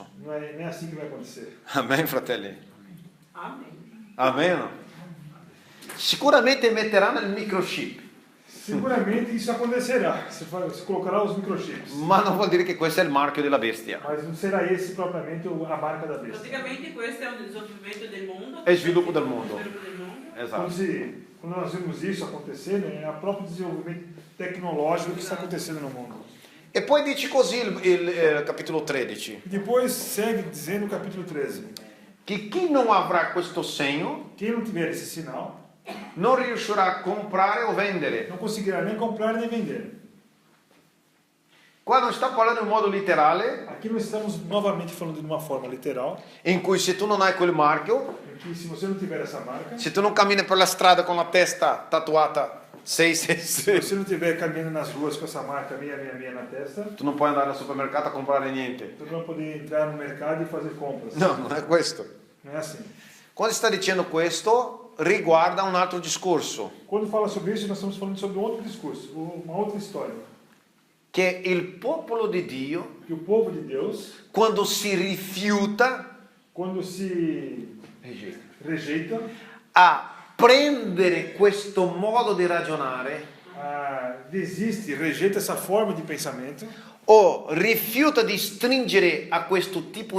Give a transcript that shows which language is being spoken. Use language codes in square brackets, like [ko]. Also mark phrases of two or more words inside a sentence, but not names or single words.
[pt] Não é nem assim que vai acontecer. [it] Amen, fratelli? [pt] Amém. [it] Amen. Sicuramente metteranno il microchip, [pt] Seguramente isso acontecerá. Você colocará os microchips. [it] ma non vuol dire che questo è il marchio della bestia. [pt] Mas não será esse propriamente a marca da besta. [it] Praticamente questo è un desenvolvimento del mondo. È sviluppo del mondo. Sviluppo del mondo. Esatto. [pt] Quando nós vemos isso acontecer, é o próprio desenvolvimento tecnológico que está acontecendo no mundo. [it] E poi dice così il capitolo 13, [pt] Depois segue dizendo no capítulo 13: [it] che chi non avrà questo segno [pt] quem não tiver esse sinal [it] non riuscirà a comprare o vendere. [pt] não conseguirá nem comprar nem vender. [it] Qua non sta parlando in modo letterale, [pt] Aqui nós estamos novamente falando de uma forma literal, [it] in cui se tu non hai quel marchio, [pt] em que se você não tiver essa marca, [it] se tu non cammini per la strada con la testa tatuata [pt] se 666, você não estiver caminhando nas ruas com essa marca 666 na testa, [it] tu non puoi andare al supermercato a comprare niente. [pt] você não vai poder entrar no mercado e fazer compras. [it] No, non è questo. [pt] Não é assim. [it] Quando sta dicendo questo, riguarda un altro discorso, [pt] Quando fala sobre isso, nós estamos falando sobre um outro discurso, uma outra história. [it] che il popolo di Dio, [pt] Que o povo de Deus, [it] quando si rifiuta [pt] quando se rejeita, [it] a prendere questo modo di ragionare [pt] desiste, rejeita essa forma de pensamento, [it] o rifiuta di stringere a questo tipo di affari, [pt] ou restringe a fazer esse tipo de negócio, de acordo,